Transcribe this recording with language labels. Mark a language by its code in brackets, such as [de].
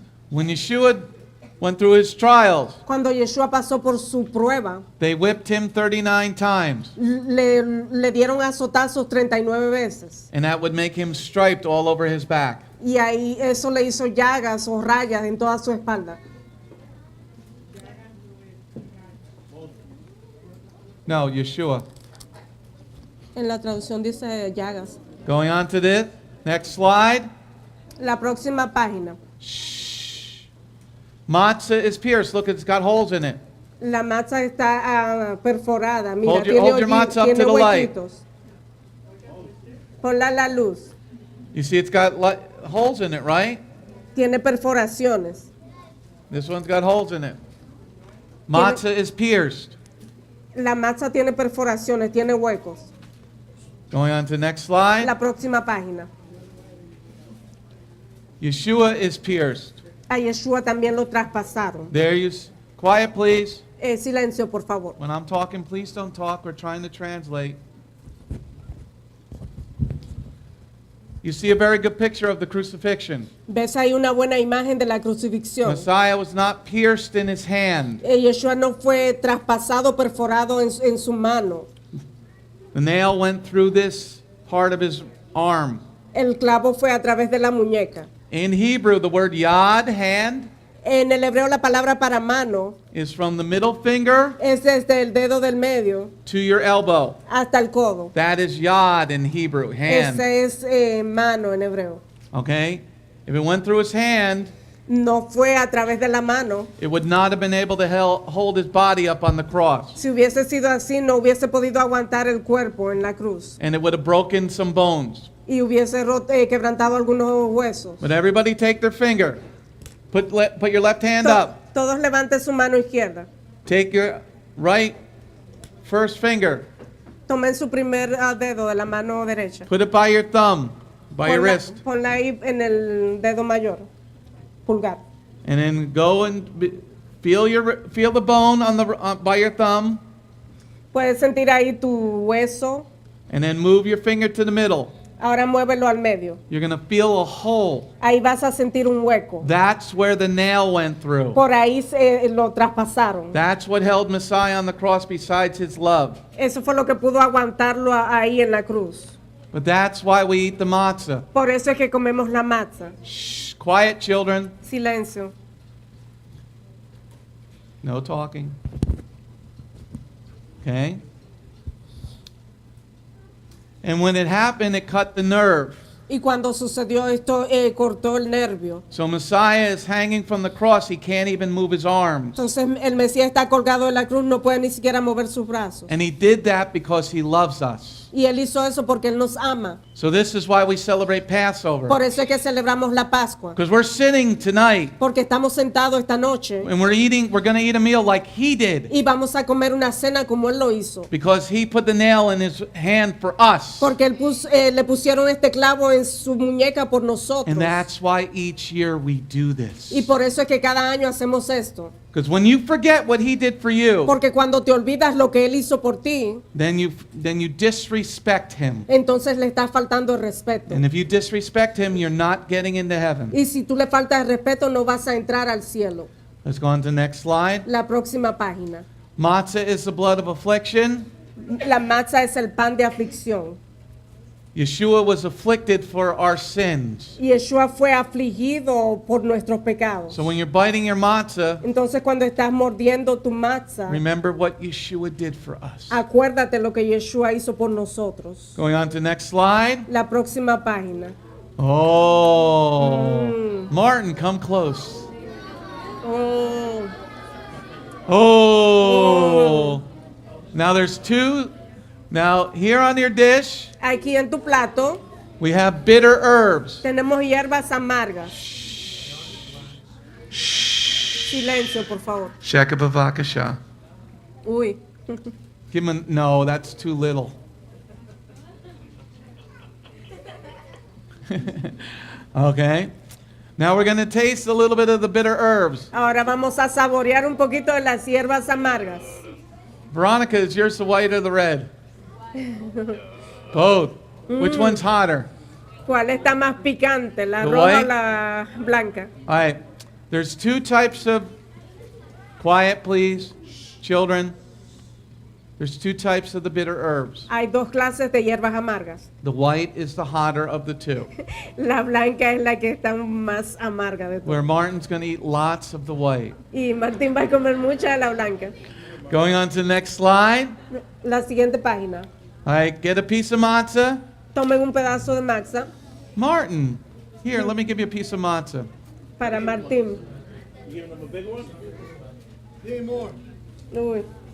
[en] When Yeshua went through his trials, [es] Cuando Yeshua pasó por su prueba, [en] they whipped him 39 times. [es] le dieron azotazos 39 veces. [en] And that would make him striped all over his back. [es] Y ahí eso le hizo llagas o rayas en toda su espalda. [en] No, Yeshua. [es] En la traducción dice llagas. [en] Going on to this. Next slide. [es] La próxima página. [en] Matzah is pierced. Look, it's got holes in it. [es] La matzah está perforada. Mira, [en] Hold your [es] tiene, [en] matzah up [es] tiene [en] to the light. [es] huequitos. Ponla a la luz. [en] You see it's got holes in it, right? [es] Tiene perforaciones. [en] This one's got holes in it. Matzah is pierced. [es] La matzah tiene perforaciones, tiene huecos. [en] Going on to the next slide. [es] La próxima página. [en] Yeshua is pierced. [es] A Yeshua también lo traspasaron. [en] There you quiet, please. [es] Silencio, por favor. [en] When I'm talking, please don't talk. We're trying to translate. You see a very good picture of the crucifixion. [es] Ves ahí una buena imagen de la crucifixión. [en] Messiah was not pierced in his hand. [es] Yeshua no fue traspasado, perforado en su mano. [en] The nail went through this part of his arm. [es] El clavo fue a través de la muñeca. [en] In Hebrew, the word yad, hand, [es] En el hebreo la palabra para mano [en] is from the middle finger [es] es desde el dedo del medio [en] to your elbow. [es] hasta el codo. [en] That is yad in Hebrew, hand. [es] Ese es mano en hebreo. [en] Okay? If it went through his hand, [es] No fue a través de la mano. [en] it would not have been able to hold his body up on the cross. [es] Si hubiese sido así, no hubiese podido aguantar el cuerpo en la cruz. [en] And it would have broken some bones. [es] Y hubiese quebrantado algunos huesos. [en] But everybody take their finger. Put your left hand up. [es] Todos levanten su mano izquierda. [en] Take your right first finger. [es] Tomen su primer dedo de la mano derecha. [en] Put it by your thumb, by your wrist. [es] Ponla ahí en el dedo mayor, pulgar. [en] And then go and feel the bone on by your thumb. [es] Puedes sentir ahí tu hueso. [en] And then move your finger to the middle. [es] Ahora muévelo al medio. [en] You're going to feel a hole. [es] Ahí vas a sentir un hueco. [en] That's where the nail went through. [es] Por ahí lo traspasaron. [en] That's what held Messiah on the cross besides his love. [es] Eso fue lo que pudo aguantarlo ahí en la cruz. [en] But that's why we eat the matzah. [es] Por eso es que comemos la matzah. [en] Shh, quiet, children. [es] Silencio. [en] No talking. Okay? And when it happened, it cut the nerve. [es] Y cuando sucedió esto, cortó el nervio. [en] So Messiah is hanging from the cross. He can't even move his arms. [es] Entonces el Mesías está colgado de la cruz, no puede ni siquiera mover sus brazos. [en] And he did that because he loves us. [es] Y él hizo eso porque él nos ama. [en] So this is why we celebrate Passover. [es] Por eso es que celebramos la Pascua. [en] Because we're sitting tonight [es] Porque estamos sentados esta noche [en] and we're going to eat a meal like he did. [es] y vamos a comer una cena como él lo hizo. [en] Because he put the nail in his hand for us. [es] Porque él le pusieron este clavo en su muñeca por nosotros. [en] And that's why each year we do this. [es] Y por eso es que cada año hacemos esto. [en] Because when you forget what he did for you, [es] Porque cuando te olvidas lo que él hizo por ti, [en] then you disrespect him. [es] entonces le estás faltando el respeto. [en] And if you disrespect him, you're not getting into heaven. [es] Y si tú le faltas el respeto, no vas a entrar al cielo. [en] Let's go on to the next slide. [es] La próxima página. [en] Matzah is the blood of affliction. [es] La matzah es el pan de aflicción. [en] Yeshua was afflicted for our sins. [es] Y Yeshua fue afligido por nuestros pecados. [en] So when you're biting your matzah, [es] Entonces cuando estás mordiendo tu matzah, [en] remember what Yeshua did for us. [es] acuérdate lo que Yeshua hizo por nosotros. [en] Going on to the next slide. [es] La próxima página. [en] Oh, Martin, come close. Oh, Oh. Now there's two. Now here on your dish, [es] aquí en tu plato [en] we have bitter herbs. [es] tenemos hierbas amargas. Silencio, por favor. [he] Sheka bavakasha. Uy. [en] Give him no, that's too little. Okay. Now we're going to taste a little bit of the bitter herbs. [es] Ahora vamos a saborear un poquito de las hierbas amargas. [en] Veronica, is yours the white or the red? Both. Which one's hotter? [es] ¿Cuál está más picante, la [en] The [es] roja o [en] white? [es] la blanca? [en] All right. There's two types of, quiet please, children. There's two types of the bitter herbs. [es] Hay dos clases de hierbas amargas. [en] The white is the hotter of the two. [es] La blanca es la que está más amarga de [en] Where [es] todas. [en] Martin's going to eat lots of the white. [es] Y Martín va a comer mucha de la blanca. [en] Going on to the next slide. [es] La siguiente página. [en] All right, get a piece of matzah. [es] Tomen un pedazo de matzah [en] Martin, here, let me give you a piece of matzah. [es] para Martín. [en] You giving them a big one? Give me more. Uy.